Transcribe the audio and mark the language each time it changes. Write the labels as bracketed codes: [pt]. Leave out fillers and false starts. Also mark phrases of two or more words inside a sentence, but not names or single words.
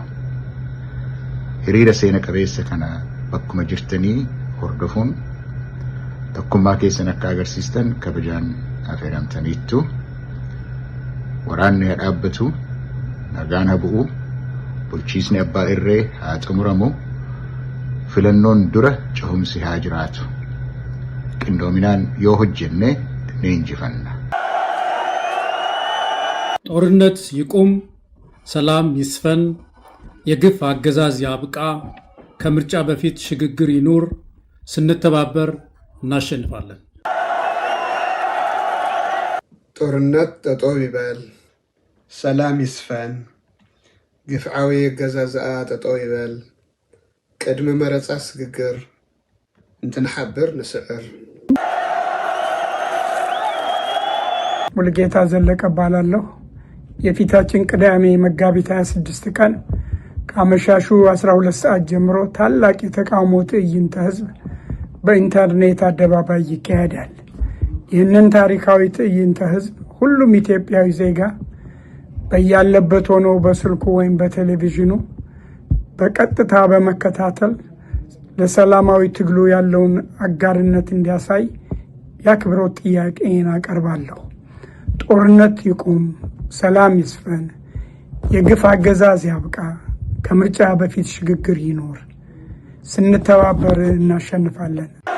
[om] Hiriira seena qabeessa kana bakkuma jirtanii hordofuun tokkummaa keessan akka agarsiistan kabajaan affeeramtaniittu. Waraanni haa dhaabbatu, nagaan haa bu'u, bulchiisni abbaa irree haa xumuramu, filannoon dura cehumsi haa jiraatu. Qindoominaan yoo hojjenne ni injifanna. [am] ጦርነት ይቁም፣ ሰላም ይስፈን፣ የግፍ አገዛዝ ያብቃ፣ ከምርጫ በፊት ሽግግር ይኑር፣ ስንተባበር እናሸንፋለን። [ti] ጦርነት ጠጦብ ይበል፣ ሰላም ይስፈን፣ ግፍዓዊ ገዛዝኣ ጠጦብ ይበል፣ ቅድሚ መረፃ ስግግር እንትንሓብር ንስዕር። [am] ሙሉጌታ ዘለቀ እባላለሁ። የፊታችን ቅዳሜ መጋቢት 26 ቀን ከአመሻሹ 12 ሰዓት ጀምሮ ታላቅ የተቃውሞ ትዕይንተ ህዝብ በኢንተርኔት አደባባይ ይካሄዳል። ይህንን ታሪካዊ ትዕይንተ ህዝብ ሁሉም ኢትዮጵያዊ ዜጋ በያለበት ሆኖ በስልኩ ወይም በቴሌቪዥኑ በቀጥታ በመከታተል ለሰላማዊ ትግሉ ያለውን አጋርነት እንዲያሳይ የአክብሮት ጥያቄን አቀርባለሁ። ጦርነት ይቁም፣ ሰላም ይስፈን፣ የግፍ አገዛዝ ያብቃ፣ ከምርጫ በፊት ሽግግር ይኖር፣ ስንተባበር እናሸንፋለን።